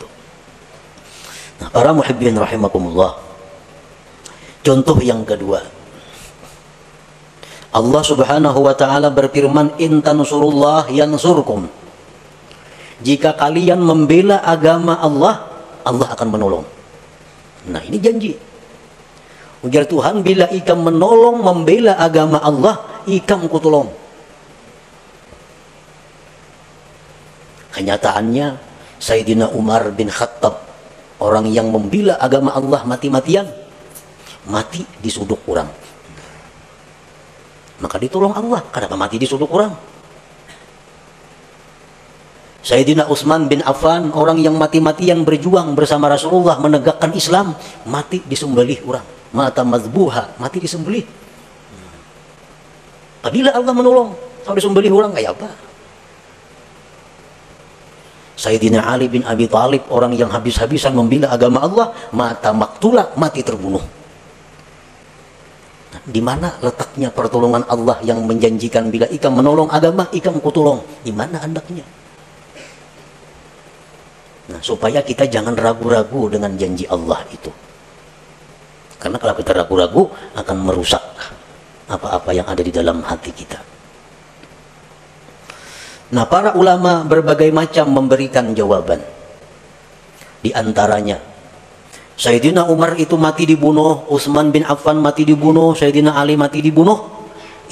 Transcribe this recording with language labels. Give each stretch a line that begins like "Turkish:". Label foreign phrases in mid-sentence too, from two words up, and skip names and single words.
Indonesian: Nah, para
Arabic: محبين رحمكم الله.
Indonesian: Contoh yang kedua. Allah
Arabic: سبحانه وتعالى
Indonesian: berfirman,
Arabic: "إن تنصروا الله ينصركم."
Indonesian: Jika kalian membela agama Allah, Allah akan menolong. Nah, ini janji. Ujar Tuhan, bila ikam menolong membela agama Allah,
Banjar: ikam kutolong.
Indonesian: Kenyataannya Sayyidina Umar bin Khattab, orang yang membela agama Allah mati-matian, mati di suduk orang. Maka ditolong Allah. Kenapa mati di suduk orang? Sayyidina Utsman bin Affan, orang yang mati-matian berjuang bersama Rasulullah menegakkan Islam, mati disembelih orang.
Arabic: مات مذبوحا,
Indonesian: mati disembelih. Apabila Allah menolong, kalau disembelih orang kayak apa? Sayyidina Ali bin Abi Thalib, orang yang habis-habisan membela agama Allah,
Arabic: مات مقتولا,
Indonesian: mati terbunuh. Nah, di mana letaknya pertolongan Allah yang menjanjikan bila ikam menolong agama,
Banjar: ikam kutolong?
Indonesian: Di mana andaknya? Nah, supaya kita jangan ragu-ragu dengan janji Allah itu. Karena kalau kita ragu-ragu akan merusak apa-apa yang ada di dalam hati kita. Nah, para ulama berbagai macam memberikan jawaban. Di antaranya, Sayyidina Umar itu mati dibunuh, Utsman bin Affan mati dibunuh, Sayyidina Ali mati dibunuh.